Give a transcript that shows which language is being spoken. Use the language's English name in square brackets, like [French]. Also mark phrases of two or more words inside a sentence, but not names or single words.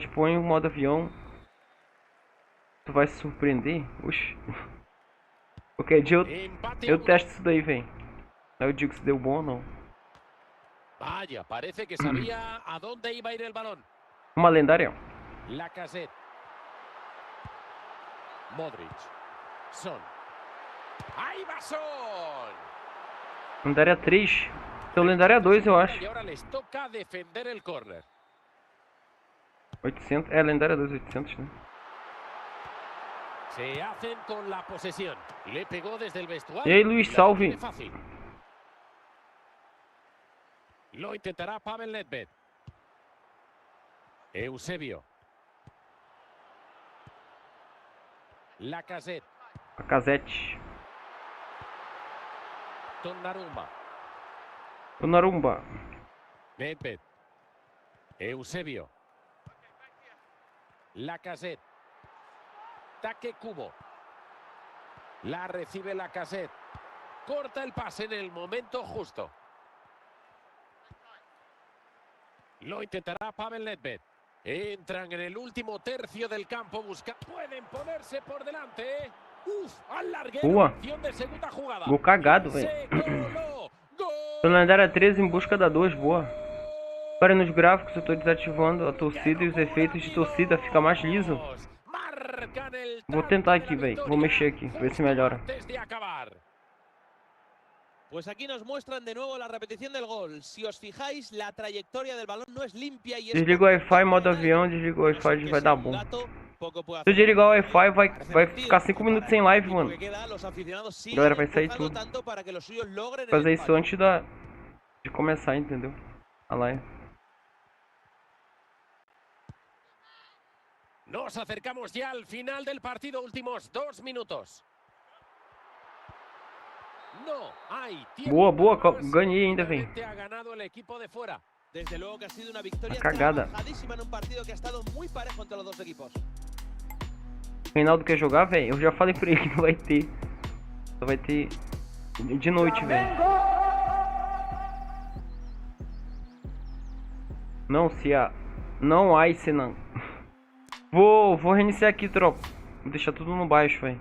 [Portuguese] Põe o modo avião. Tu vai se surpreender? Oxi. Qualquer dia eu testo isso daí, velho. Aí eu digo se deu bom ou não. [Spanish] Vaya, parece que sabía a dónde iba a ir el balón. [Portuguese] Uma lendária. Lacazette. Modric. [Spanish] Son. Ahí va Son. [Portuguese] Lendária 3. Então lendária 2, eu acho. [Spanish] Y ahora les toca defender el córner. 800. [Portuguese] É, lendária 2, 800, né? [Spanish] Se hacen con la posesión. Le pegó desde el vestuario. [Portuguese] E aí, Luiz, salve. [Spanish] Lo intentará Pavel Nedved. Eusebio. Lacazette. Donnarumma. Nedved. Eusebio. [Portuguese] Lacazette. Taque cubo. [Spanish] La recibe Lacazette. Corta el pase en el momento justo. Lo intentará Pavel Nedved. Entran en el último tercio del campo. Pueden ponerse por delante. [Portuguese] Boa. Gol cagado, velho. Lendária 13 em busca da 2, boa. Agora nos gráficos eu tô desativando a torcida e os efeitos de torcida fica mais liso. Vou tentar aqui, velho. Vou mexer aqui, ver se melhora. [Spanish] Pues aquí nos muestran de nuevo la repetición del gol. Si os fijáis, la trayectoria del balón no es limpia y es... [Portuguese] Desliga o Wi-Fi, modo avião, desliga o Wi-Fi, vai dar bom. Se eu desligar o Wi-Fi, vai ficar 5 minutos sem live, mano. A galera vai sair tudo. Fazer isso antes de começar, entendeu? A live. [Spanish] Nos acercamos ya al final del partido, últimos 2 minutos. [Portuguese] Boa, boa, ganhei ainda, velho. [Spanish] Desde luego que ha sido una victoria trabajadísima en un partido que ha estado muy parejo entre los dos equipos. [Portuguese] Reinaldo quer jogar, velho? Eu já falei pra ele que não vai ter. Só vai ter de noite, velho. Não, se há. Não há, se não. Vou reiniciar aqui, tropa. Vou deixar tudo no baixo, velho.